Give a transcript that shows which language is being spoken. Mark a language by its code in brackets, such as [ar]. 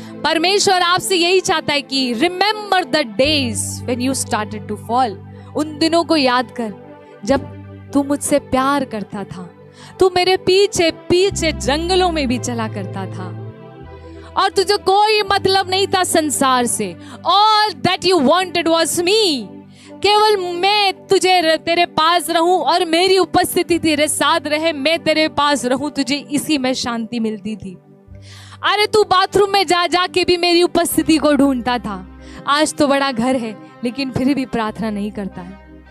[hi] परमेश्वर आपसे यही चाहता है कि [en] Remember the days when you started to fall. [hi] उन दिनों को याद कर जब तू मुझसे प्यार करता था, तू मेरे पीछे पीछे जंगलों में भी चला करता था और तुझे कोई मतलब नहीं था संसार से। [en] All that you wanted was me। [hi] केवल मैं तेरे पास रहूं और मेरी उपस्थिति तेरे साथ रहे, मैं तेरे पास रहूं, तुझे इसी में शांति मिलती थी। अरे तू बाथरूम में जा जाके भी मेरी उपस्थिति को ढूंढता था। आज तो बड़ा घर है लेकिन फिर भी प्रार्थना नहीं करता है।